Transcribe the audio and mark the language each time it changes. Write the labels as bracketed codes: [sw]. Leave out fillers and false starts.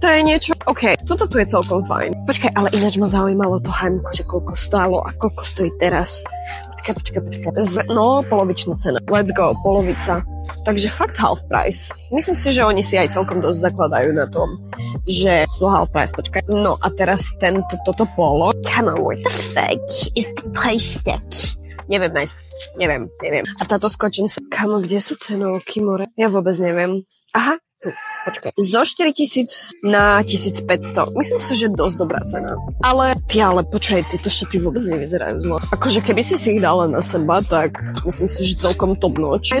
[sk] To je niečo, toto tu je celkom fajn. Počkaj, ale ináč ma zaujímalo to H&M, že koľko stálo a koľko stojí teraz. Počkaj. No, polovičná cena. Let's go, polovica. Takže fakt half price. Myslím si, že oni si aj celkom dosť zakladajú na tom, že sú half price. Počkaj. No a teraz toto polo. [en] Come on, what the fuck is the price tag? [sk] Neviem. A táto skočenca. Kamo, kde sú cenovky, more? Ja vôbec neviem. Aha, tu. Počkaj. Zo 4000 na 1500. Myslím si, že dosť dobrá cena. Ale počkaj, tieto šaty vôbec nevyzerajú zlo. Akože keby si ich dala na seba, tak myslím si, že celkom top notch.